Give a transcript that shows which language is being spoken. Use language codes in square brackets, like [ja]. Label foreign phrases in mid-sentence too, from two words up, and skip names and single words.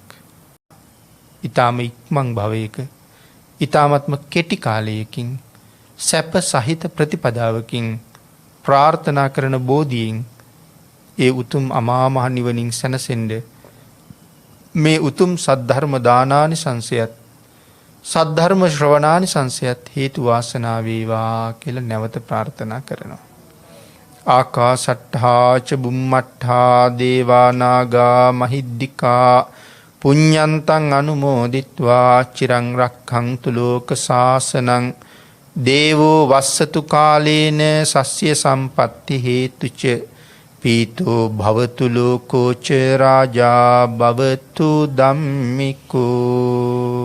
[si] ඊටාම ඉක්මන් භවයක ඊටාමත්ම කෙටි කාලයකින් සැප සහිත ප්‍රතිපදාවකින් ප්‍රාර්ථනා කරන බෝධියෙන් ඒ උතුම් අමා මහ නිවනින් සැනසෙන්න මේ උතුම් සද්ධර්ම දානානි සංසයත් සද්ධර්ම ශ්‍රවණානි සංසයත් හේතු වාසනා වේවා කියලා නැවත ප්‍රාර්ථනා කරනවා. [pi] ආකාසට්ඨා ච බුම්මට්ඨා දේවා නාග මහිද්దికා පුඤ්ඤන්තං අනුමෝදිත්වා චිරං රක්ඛන්තු ලෝක සාසනං දේවෝ වස්සතු කාලේන සස්්‍ය සම්පatti හේතුච පීතෝ භවතු ලෝකෝ ච රාජා භවතු ධම්මිකෝ.